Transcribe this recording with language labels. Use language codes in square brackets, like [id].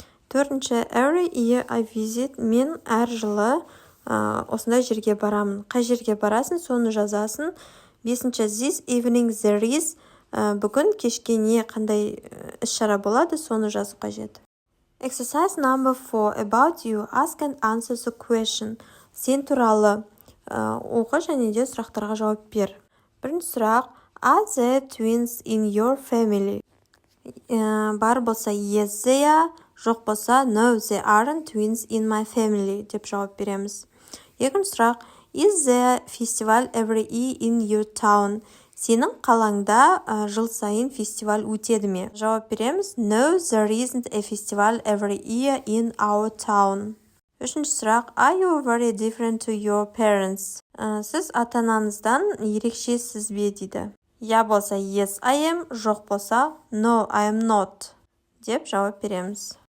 [kk] Төртінші, [en] every year I visit. [kk] Мен әр жылы осындай жерге барамын. Қай жерге барасың, соны жазасың. Бесінші, [en] this evening there is. [kk] Бүгін кешке қандай іс-шара болады, соны жазу қажет. [en] Exercise number 4. About you. Ask and answer the question. [kk] Сен туралы оқы және де сұрақтарға жауап бер. Бірінші сұрақ. [en] Are there twins in your family? [kk] Бар болса [en] yes they are, [kk] жоқ болса [en] no there aren't twins in my family [kk] деп жауап береміз. Екінші сұрақ. [en] Is there festival every year in your town? [kk] Сенің қалаңда жыл сайын фестиваль өтеді ме? Жауап береміз. [en] No, there isn't a festival every year in our town. [kk] Үшінші сұрақ. [en] Are you very different to your parents? [kk] Сіз ата-анаңыздан ерекшесіз бе дейді. Я болса [en] yes I am, [kk] жоқ болса [en] no I am not [kk] деп жауап береміз.